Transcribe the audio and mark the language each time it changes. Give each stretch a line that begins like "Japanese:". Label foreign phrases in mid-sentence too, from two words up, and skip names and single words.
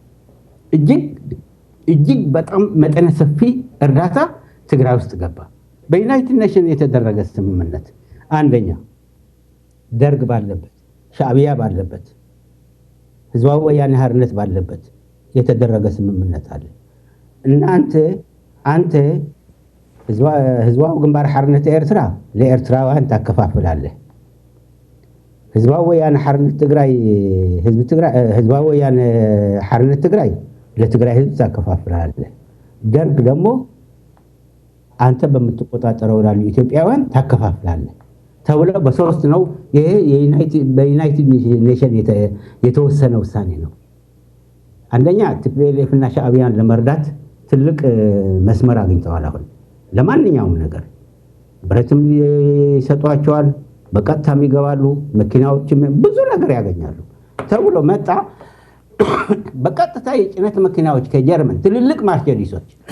Amharic: እጅግ በጣም መጠነ ሰፊ እርዳታ ትግራይ ውስጥ ገባ። በዩናይትድ ኔሽን የተደረገ ስምምነት አንደኛ ደርግ ባለበት ሻዕቢያ ባለበት ህዝባዊ ወያነ ሓርነት ባለበት የተደረገ ስምምነት አለ። አንተ ህዝባዊ ግንባር ሓርነት ኤርትራ ለኤርትራውያን ታከፋፍላለህ። ህዝባዊ ወያነ ሓርነት ትግራይ ህዝባዊ ወያነ ሓርነት ትግራይ ለትግራይ ህዝብ ታከፋፍላለህ። ደርግ ደግሞ አንተ በምትቆጣጠረው ላሉ ኢትዮጵያውያን ታከፋፍላለህ ተብሎ በሶስት ነው። ይሄ በዩናይትድ ኔሽን የተወሰነ ውሳኔ ነው። አንደኛ ቲፒኤልኤፍ እና ሻዕቢያን ለመርዳት ትልቅ መስመር አግኝተዋል። አሁን ለማንኛውም ነገር ብረትም ይሰጧቸዋል፣ በቀጥታም ይገባሉ፣ መኪናዎችም ብዙ ነገር ያገኛሉ ተብሎ መጣ። በቀጥታ የጭነት መኪናዎች ከጀርመን ትልልቅ ማርሴዲሶች